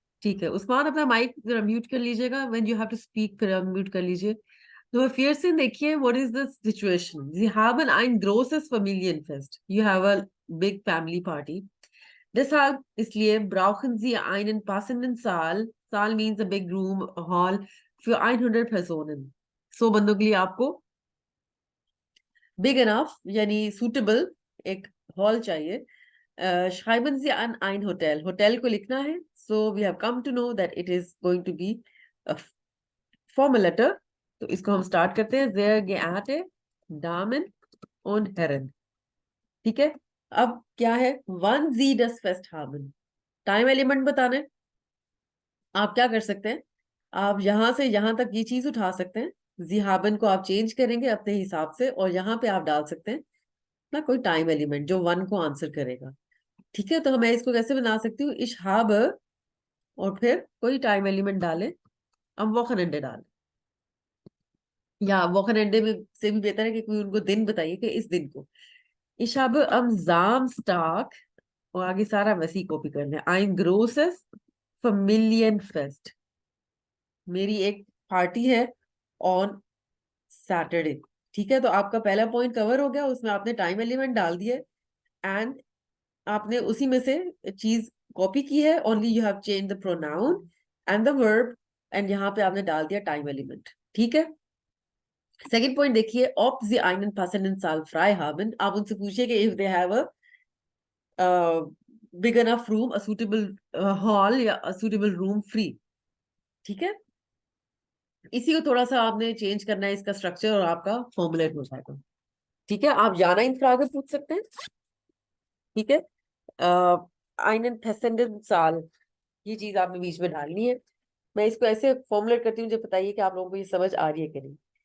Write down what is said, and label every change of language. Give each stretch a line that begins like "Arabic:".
Hindi: ठीक है, उस्मान अपना माइक जरा म्यूट कर लीजिएगा,
English: when you have to speak
Hindi: फिर म्यूट कर लीजिए। तो फिर से देखिए,
English: What is the situation?
German: Sie haben ein großes Familienfest.
English: You have a big family party.
German: Deshalb, इसलिए brauchen Sie einen passenden Saal.
English: Saal means a big room, a hall
German: für 100 Personen.
Hindi: 100 बंदों के लिए आपको
English: big enough
Hindi: यानी suitable एक hall चाहिए।
German: schreiben Sie an ein Hotel.
Hindi: Hotel को लिखना है।
English: So we have come to know that it is going to be a formal letter.
Hindi: तो इसको हम स्टार्ट करते हैं।
German: Sehr geehrte Damen und Herren।
Hindi: ठीक है। अब क्या है?
German: Wann Sie das Fest haben।
Hindi: Time element बताना है। आप क्या कर सकते हैं? आप यहां से यहां तक ये चीज उठा सकते हैं। जी haben को आप चेंज करेंगे अपने हिसाब से और यहाँ पे आप डाल सकते हैं ना कोई टाइम एलिमेंट जो वन को आंसर करेगा। ठीक है, तो मैं इसको कैसे बना सकती हूँ?
German: Ich habe
Hindi: और फिर कोई टाइम एलिमेंट डाले।
German: am Wochenende
Hindi: डाले, या Wochenende में से भी बेहतर है कि कोई उनको दिन बताइए कि इस दिन को।
German: Ich habe am Samstag
Hindi: और आगे सारा वैसे ही कॉपी करना है।
German: ein großes Familienfest।
Hindi: मेरी एक पार्टी है
English: On Saturday.
Hindi: ठीक है, तो आपका पहला पॉइंट कवर हो गया, उसमें आपने टाइम एलिमेंट डाल दिए एंड आपने उसी में से चीज कॉपी की है।
English: only you have change the pronoun and the verb and
Hindi: यहाँ पे आपने डाल दिया
English: Time element.
Hindi: ठीक है। सेकंड पॉइंट देखिए,
German: ob sie einen passenden Saal frei haben।
Hindi: आप उनसे पूछिए कि
English: if they have a big enough room, a suitable hall
Hindi: या
English: a suitable room free।
Hindi: ठीक है, इसी को थोड़ा सा आपने चेंज करना है इसका स्ट्रक्चर और आपका फॉर्मुलेट हो जाएगा। ठीक है, आप जाना इन फ्रागे पूछ सकते हैं। ठीक है,
German: einen passenden Saal,
Hindi: ये चीज आपने बीच में डालनी है। मैं इसको ऐसे फॉर्मुलेट करती हूँ, मुझे बताइए कि आप लोगों को ये समझ आ रही है कि नहीं।